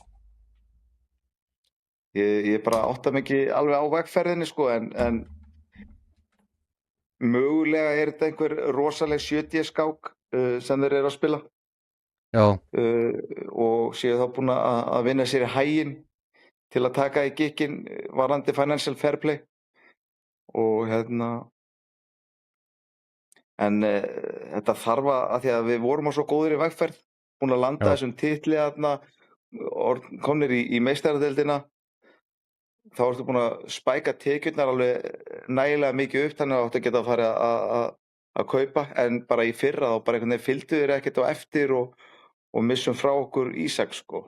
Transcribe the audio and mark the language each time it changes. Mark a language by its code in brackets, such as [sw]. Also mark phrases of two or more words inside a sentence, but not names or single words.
[is] Ég bara átta mig ekki alveg á vegferðinni sko en mögulega er þetta einhver rosaleg 70 skák sem þeir eru að spila. Já. Og séu þá búin að vinna sér í haginn til að taka í gikkinn varðandi [en] financial fair play [is] og en þetta þarf að því að við vorum á svo góður í vegferð, búin að landa þessum titli komnir í meistaradeildina. Þá ertu búin að spæka tekjurnar alveg nægilega mikið upp þannig að áttu að geta að fara að kaupa en bara í fyrra þá bara einhvern veginn fylgdu þeir ekkert á eftir og missum frá okkur Ísak sko.